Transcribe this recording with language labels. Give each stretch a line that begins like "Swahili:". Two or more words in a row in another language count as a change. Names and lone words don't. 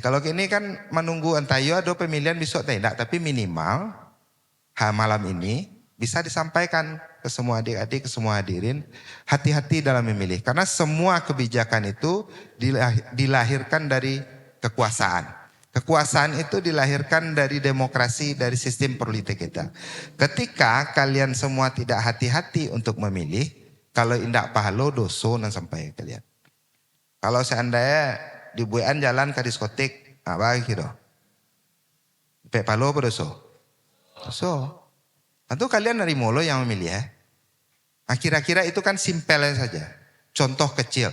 Indonesian: Kalau ini kan menunggu entah yo ada pemilihan besok tidak, tapi minimal malam ini bisa disampaikan ke semua adik-adik, ke semua hadirin, hati-hati dalam memilih. Karena semua kebijakan itu dilahirkan dari kekuasaan. Kekuasaan itu dilahirkan dari demokrasi, dari sistem politik kita. Ketika kalian semua tidak hati-hati untuk memilih,
Minangkabau: kalau indak pahalo doso nan sampai kalian.
Indonesian: Kalau seandainya dibuat jalan ke diskotik, apa gitu?
Minangkabau: Pek pahalo apa doso? Doso.
Indonesian: Tentu kalian dari molo yang memilih ya. Nah, kira-kira itu kan simpel saja. Contoh kecil.